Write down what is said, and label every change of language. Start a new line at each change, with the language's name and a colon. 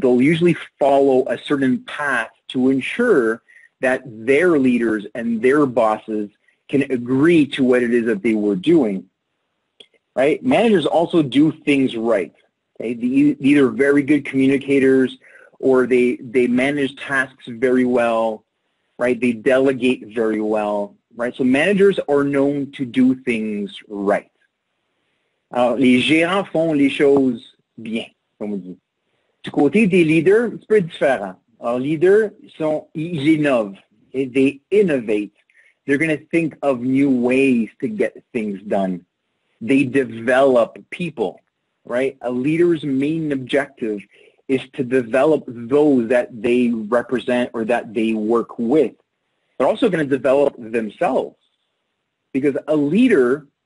English: They'll usually follow a certain path to ensure that their leaders and their bosses can agree to what it is that they were doing, right? Managers also do things right. Okay? They're either very good communicators or they manage tasks very well, right? They delegate very well, right? So managers are known to do things right.
French: Alors, les gérants font les choses bien, comme on dit. Du côté des leaders, c'est un peu différent. Alors, leaders, ils innovent. Okay?
English: They innovate. They're going to think of new ways to get things done. They develop people, right? A leader's main objective is to develop those that they represent or that they work with. They're also going to develop themselves because a leader